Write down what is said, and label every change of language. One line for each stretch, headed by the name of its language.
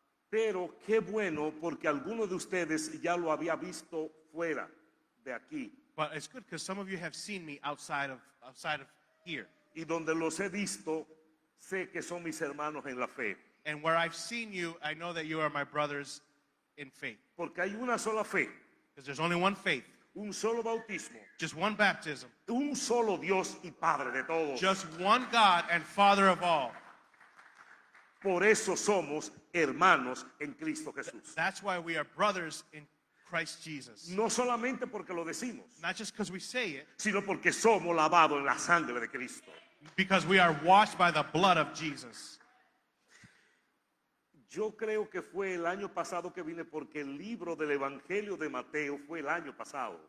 Spanish: Pero qué bueno porque algunos de ustedes ya lo había visto fuera de aquí.
English: But it's good because some of you have seen me outside of here.
Spanish: Y donde los he visto, sé que son mis hermanos en la fe.
English: And where I've seen you, I know that you are my brothers in faith.
Spanish: Porque hay una sola fe.
English: Because there's only one faith.
Spanish: Un solo bautismo.
English: Just one baptism.
Spanish: Un solo Dios y Padre de todos.
English: Just one God and Father of all.
Spanish: Por eso somos hermanos en Cristo Jesús.
English: That's why we are brothers in Christ Jesus.
Spanish: No solamente porque lo decimos,
English: Not just because we say it,
Spanish: sino porque somos lavados en la sangre de Cristo.
English: because we are washed by the blood of Jesus.
Spanish: Yo creo que fue el año pasado que vine porque el libro del Evangelio de Mateo fue el año pasado.